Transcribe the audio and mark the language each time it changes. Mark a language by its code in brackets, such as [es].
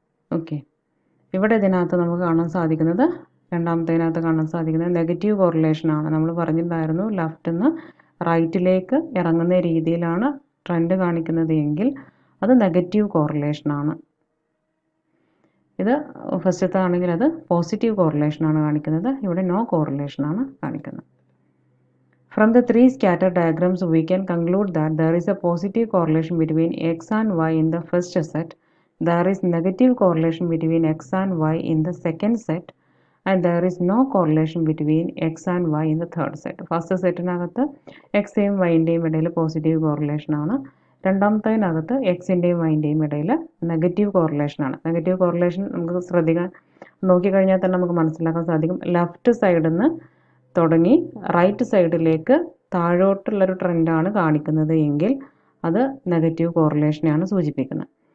[ml] Okay, ഇവിടെ ഇതിനകത്ത് നമുക്ക് കാണാൻ സാധിക്കുന്നത്, രണ്ടാമത്തേതിനകത്ത് കാണാൻ സാധിക്കുന്നത് നെഗറ്റീവ് കോറിലേഷനാണ്. നമ്മൾ പറഞ്ഞിട്ടുണ്ടായിരുന്നു ലെഫ്റ്റിൽ നിന്ന് റൈറ്റിലേക്ക് ഇറങ്ങുന്ന രീതിയിലാണ് ട്രെൻഡ് കാണിക്കുന്നത് എങ്കിൽ അത് നെഗറ്റീവ് കോറിലേഷനാണ്. ഇത് ഫസ്റ്റത്തെ ആണെങ്കിൽ അത് പോസിറ്റീവ് കോറിലേഷനാണ് കാണിക്കുന്നത്. ഇവിടെ നോ കോറിലേഷനാണ് കാണിക്കുന്നത്. [en] From the three scatter diagrams, we can conclude that there is a positive correlation between x and y in the first set, there is negative correlation between x and y in the second set, and there is no correlation between x and y in the third set. [ml] First സെറ്റിനകത്ത് എക്സിൻ്റെയും വൈൻ്റെയും ഇടയിൽ positive correlation ആണ്. രണ്ടാമത്തേതിനകത്ത് എക്സിൻ്റെയും വൈൻ്റെയും ഇടയിൽ negative correlation ആണ്. Negative correlation നമുക്ക് ശ്രദ്ധിക്കാൻ നോക്കിക്കഴിഞ്ഞാൽ തന്നെ നമുക്ക് മനസ്സിലാക്കാൻ സാധിക്കും. ലെഫ്റ്റ് സൈഡിൽ നിന്ന് തുടങ്ങി റൈറ്റ് സൈഡിലേക്ക് താഴോട്ടുള്ളൊരു ട്രെൻഡാണ് കാണിക്കുന്നത് എങ്കിൽ അത് നെഗറ്റീവ് കോറിലേഷനെയാണ് സൂചിപ്പിക്കുന്നത്.